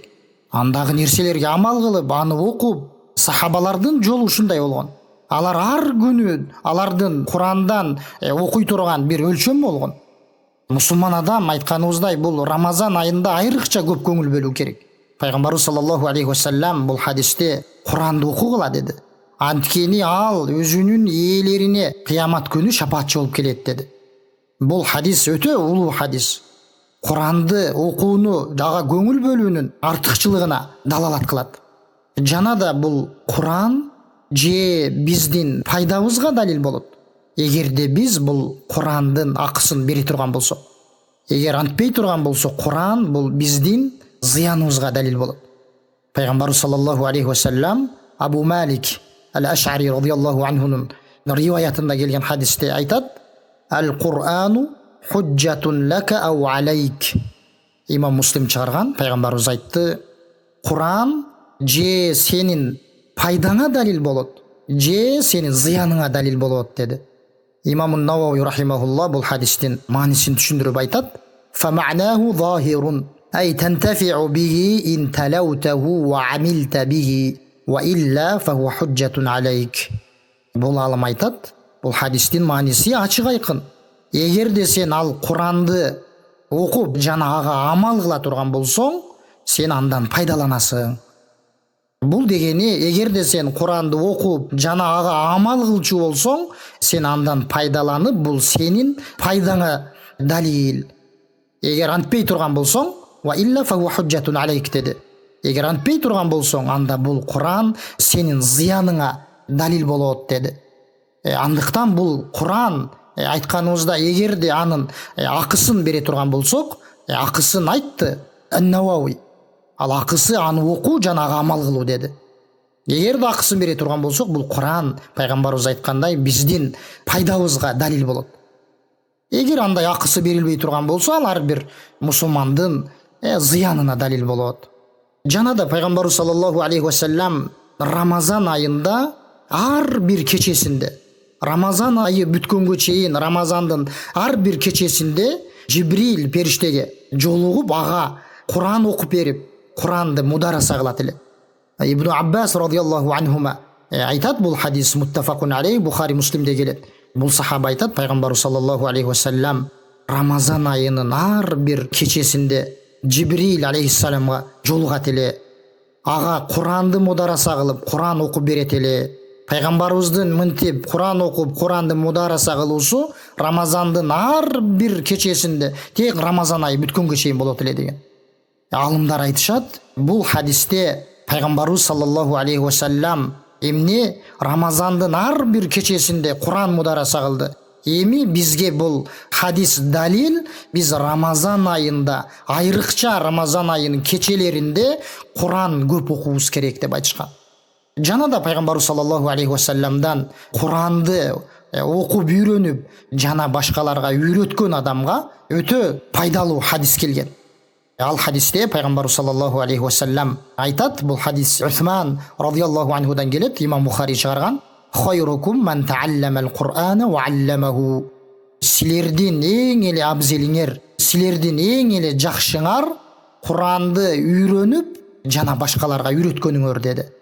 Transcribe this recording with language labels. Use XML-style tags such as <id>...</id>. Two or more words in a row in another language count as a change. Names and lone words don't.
<ky>Андагы нерселерге амал кылып, аны окуп, сахабалардын жолу ушундай болгон. Алар ар күнү алардын Курандан окуй турган бир өлчөм болгон. Мусулман адам айтканыбыздай бул Рамазан айында айрыкча көп көңүл бөлүү керек. Пайгамбарыбыз</ky> <ar>صلى الله عليه وسلم</ar> <ky>бул хадисте Куранды окугула деди. Анткени ал өзүнүн ээлерине кыямат күнү шапаатчы болуп келет деди. Бул хадис өтө улуу хадис. Куранды окууну, ага көңүл бөлүүнүн артыкчылыгына далалат кылат. Жана да бул Куран же биздин пайдабызга далил болот. Эгерде биз бул Курандын акысын бере турган болсок. Эгер антпей турган болсо, Куран бул биздин зыяныбызга далил болот. Пайгамбар</ky> <ar>صلى الله عليه وسلم</ar> <ky>Абу Малик ал-Аш'ари</ky> <ar>رضي الله عنه</ar> <ky>риваятында келген хадисте айтат:</ky> <ar>"القرآن حجة لك أو عليك."</ar> <ky>Имам Муслим чыгарган. Пайгамбарыбыз айтты: Куран же сенин пайдаңа далил болот, же сенин зыяныңа далил болот деди. Имам Навауи рахимахулла бул хадистин маанисин түшүндүрүп айтат:</ky> <ar>"فمعناه ظاهر أي تنتفع به إن تلوته وعملت به وإلا فهو حجة عليك."</ar> <ky>Бул алым айтат, бул хадистин мааниси ачык айкын. Эгерде сен ал Куранды окуп жана ага амал кыла турган болсоң, сен андан пайдаланасың. Бул дегени, эгерде сен Куранды окуп жана ага амал кылчу болсоң, сен андан пайдаланып, бул сенин пайдаңа далил. Эгер антпей турган болсоң,</ky> <ar>وإلا فهو حجة عليك деди.</ar> <ky>Эгер антпей турган болсоң, анда бул Куран сенин зыяныңа далил болот деди. Андыктан бул Куран айтканыбызда, эгерде анын акысын бере турган болсок, акысын айтты Ан-Навауи. Ал акысы аны окуу жана ага амал кылуу деди. Эгер да акысын бере турган болсок, бул Куран пайгамбарыбыз айткандай биздин пайдабызга далил болот. Эгер андай акысы берилбей турган болсо, ал ар бир мусулмандын зыянына далил болот. Жана да пайгамбарыбыз</ky> <ar>صلى الله عليه وسلم</ar> <ky>Рамазан айында ар бир кечесинде, Рамазан айы бүткөнгө чейин Рамазандын ар бир кечесинде Жибрил периштеге жолугуп ага Куран окуп берип, Куранды мудараса кылат эле. Ибн Аббас</ky> <ar>رضي الله عنهما</ar> <ky>айтат, бул хадис</ky> <ar>متفق عليه,</ar> <ky>Бухари Муслимде келет. Бул сахаба айтат, пайгамбарыбыз</ky> <ar>صلى الله عليه وسلم</ar> <ky>Рамазан айынын ар бир кечесинде Жибрил алейхиссаламга жолугат эле, ага Куранды мудараса кылып, Куран окуп берет эле. Пайгамбарыбыздын мынтип Куран окуп, Куранды мудараса кылуусу Рамазандын ар бир кечесинде тек Рамазан айы бүткөнгө чейин болот эле деген. Алымдар айтышат, бул хадисте пайгамбарыбыз</ky> <ar>صلى الله عليه وسلم</ar> <ky>эмне Рамазандын ар бир кечесинде Куран мудараса кылды. Эми бизге бул хадис далил, биз Рамазан айында, айрыкча Рамазан айынын кечелеринде Куран көп окуубуз керек деп айтышкан. Жана да пайгамбарыбыз</ky> <ar>صلى الله عليه وسلم</ar> <ky>Куранды окуп үйрөнүп, жана башкаларга үйрөткөн адамга өтө пайдалуу хадис келген. Ал хадисте пайгамбарыбыз</ky> <ar>صلى الله عليه وسلم</ar> <ky>айтат, бул хадис Усман</ky> <ar>رضي الله عنه</ar> <ky>келет, имам Бухари чыгарган.</ky> <ar>خيركم من تعلم القرآن وعلمه.</ar> <ky>Силердин эң эле абзелиңер, силердин эң эле жакшыңар Куранды үйрөнүп, жана башкаларга үйрөткөнүңөр деди.</ky>